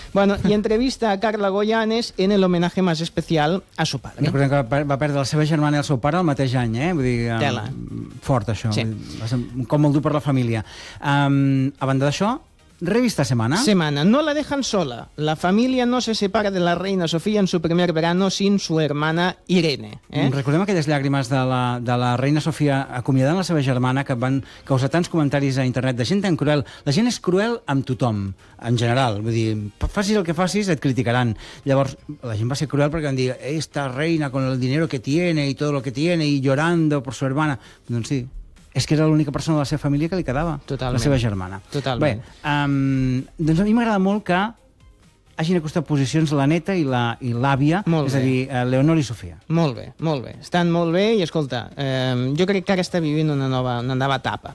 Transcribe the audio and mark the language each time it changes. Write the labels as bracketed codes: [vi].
[es] Bueno, i entrevista a Carla Goyanes en el homenaje más especial a su padre. [ca] Recordem que va perdre la seva germana i el seu pare el mateix any, eh? Vull dir... Tela. Fort, això. Sí. Va ser un cop molt dur per la família. A banda d'això... Revista Semana. [es] Semana. No la dejan sola. La familia no se separa de la reina Sofía en su primer verano sin su hermana Irene. [ca] Recordem aquelles llàgrimes de la reina Sofía acomiadant la seva germana que van causar tants comentaris a internet de gent tan cruel. La gent és cruel amb tothom, en general. Vull dir, facis el que facis, et criticaran. Llavors, la gent va ser cruel perquè van dir [es] esta reina con el dinero que tiene y todo lo que tiene y llorando por su hermana. [ca] Doncs sí. És que era l'única persona de la seva família que li quedava. Totalment. La seva germana. Totalment. Bé, doncs a mi m'agrada molt que hagin acostat posicions la neta i l'àvia, és a dir, Leonor i Sofia. Molt bé, molt bé. Estan molt bé i, escolta, jo crec que ara està vivint una nova etapa.